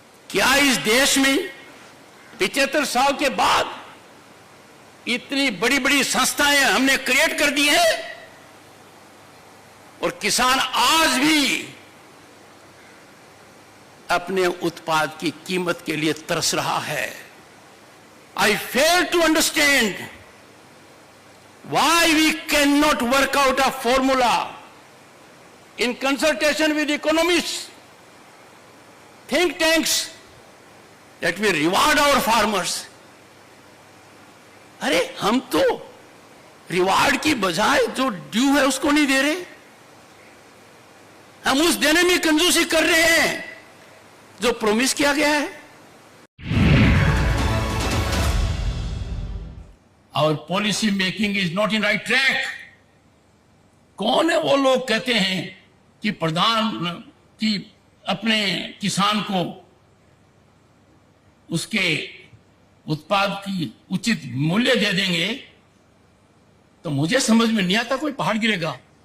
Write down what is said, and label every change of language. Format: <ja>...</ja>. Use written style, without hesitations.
<hi>क्या इस देश में 75 साल के बाद इतनी बड़ी बड़ी संस्थाएं हमने क्रिएट कर दी हैं और किसान आज भी अपने उत्पाद की कीमत के लिए तरस रहा है?</hi> <en>I fail to understand why we cannot work out a formula in consultation with economists, think tanks, that we reward our farmers.</en> <hi>अरे हम तो रिवार्ड की बजाय जो ड्यू है उसको नहीं दे रहे, हम उस देने में कंजूसी कर रहे हैं जो प्रॉमिस किया गया है।</hi> <en>Our policy making is not in right track.</en> <hi>कौन है वो लोग कहते हैं कि प्रधान की अपने किसान को उसके उत्पाद की उचित मूल्य दे देंगे? तो मुझे समझ में नहीं आता कोई पहाड़ गिरेगा।</hi>